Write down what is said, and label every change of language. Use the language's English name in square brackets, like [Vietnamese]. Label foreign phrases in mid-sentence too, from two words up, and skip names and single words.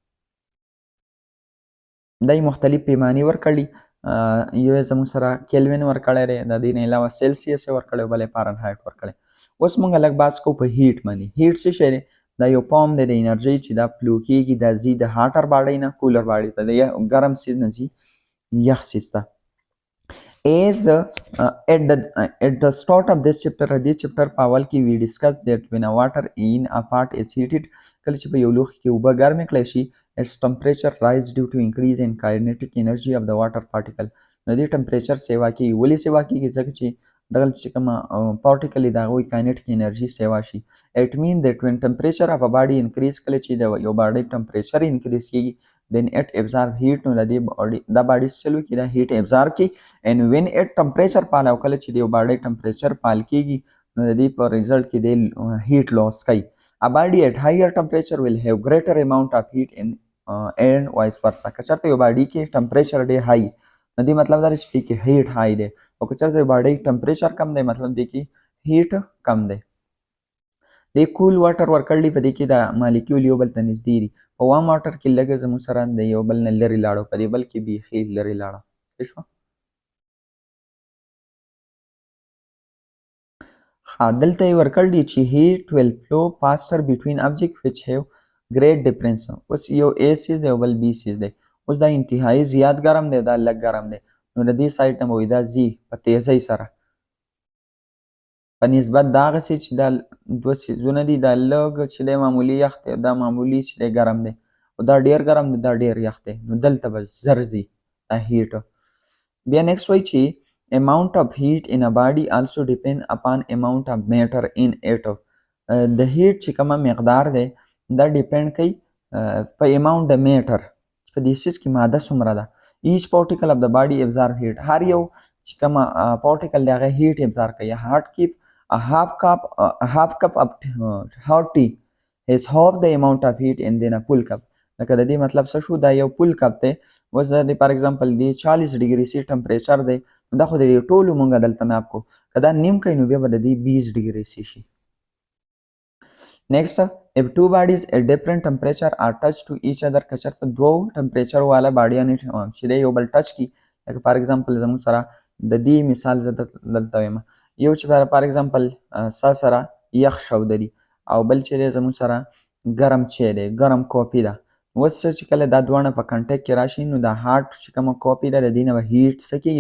[Pashto] دا مختلف پیمانې ورکړي، یو یې زموږ سره کلوین ورکړی دی، د دې نه علاوه سیلسیس یې ورکړی، بل یې فارنهایټ ورکړی. اوس موږ لږ بحث کوو په هیټ باندې. هیټ څه شی دی؟ دا یو فارم دی د انرژۍ چې دا فلو کېږي، دا ځي د [English] hotter body [Pashto] نه [English] cooler body [Pashto] ته، د ګرم سیز نه ځي یخ سیز ته. [English] As at the start of this chapter، [Pashto] دې چپټر په اول کې [English] we discussed that when a water in a pot is heated، [Pashto] کله چې په یو لوښي کې اوبه ګرمې کړی شي، [English] its temperature rise due to increase in kinetic energy of the water particle. [Pashto] نو دې ټمپریچر سیوا کېږي. ولې سیوا کېږي؟ ځکه چې دغه چې کومه پارټیکل دی د هغوی [English] kinetic energy [Pashto] سیوا شي. [English] It means that when temperature of a body increase، [Pashto] کله چې د یو [English] body temperature increase [Pashto] کېږي، [English] then it absorb heat، [Pashto] نو د دې دا باډۍ څه چلو کړي؟ دا [English] heat absorb [Pashto] کړي. [English] and when it temperature fall، [Pashto] او کله چې د یو [English] body temperature [Pashto] فال کېږي، نو د دې په ریزلټ کې دی هیټ لاس کوي. [English] A body at higher temperature will have greater amount of heat and vice versa. [Pashto] که چېرته یو باډۍ کې ټمپریچر ډېر هاي، نو دې مطلب دا دی چې دې کې هیټ هاي دی، او که چېرته یو [English] body temperature [Pashto] کم دی، مطلب دې کې هیټ کم دی. د [English] cool water [Pashto] ورکړلی، په دې کې د مالیکیول یو بل ته نږدې دي. په [English] warm water [Pashto] کې لږ زموږ سره د یو بل نه لرې لاړو، په دې بل کې بیخي لرې لاړه. ښه شوه؟ دلته یې ورکړي چې [English] heat will flow faster between objects which have great difference. [Pashto] اوس یو A سیز دی او بل B سیز دی. اوس دا انتهایی زیات ګرم دی، دا لږ ګرم دی، نو د دې سایډ نه به وایي دا ځي په تیزۍ سره په نسبت د هغه سي چې دا دوه سیزونه دي، دا لږ چې دی معمولي یخ دی، دا معمولي چې دی ګرم دی، او دا ډېر ګرم دی، دا ډېر یخ دی، نو دلته به زر ځي دا هیټ. بیا نیکسټ وایي چې [English] amount of heat in a body also depend upon amount of matter in it. [Pashto] د هیټ چې کومه مقدار دی دا ډیپینډ کوي په اماونټ د میټر، په دې سیز کې ماده څومره ده. [English] each particle of the body absorb heat, [Pashto] هر یو چې کومه پارټیکل دی هغه [English] heat absorb [Pashto] کوي. [English] half cup half cup of hot tea is half the amount of heat in a full cup. [Pashto] لکه د دې مطلب څه شو؟ دا یو فل کپ دی. اوس د [English] for example [Pashto] دی 40 [English] degree C temperature [Pashto] دی، دا خو د دې ټولو مونږ دلته ناپ کو، که دا نیم کوي نو بیا به د دې 20 ډګري سی شي. [English] Next، if two bodies at different temperature are touched to each other، [Pashto] که چېرته دوو ټمپریچر والا باډیانې چې دی یو بل ټچ کړي، لکه [English] for example [Pashto] زموږ سره د دې مثال زه دلته وایم، یو چې [English] for example [Pashto] ستا سره یخ شوده دي، او بل چې دی زموږ سره ګرم چای دی، ګرم کافي ده. اوس چې کله دا دواړه په کنټیکټ کې راشي، نو دا هاټ چې کومه کافي ده د دې نه به هیټ څه کېږي؟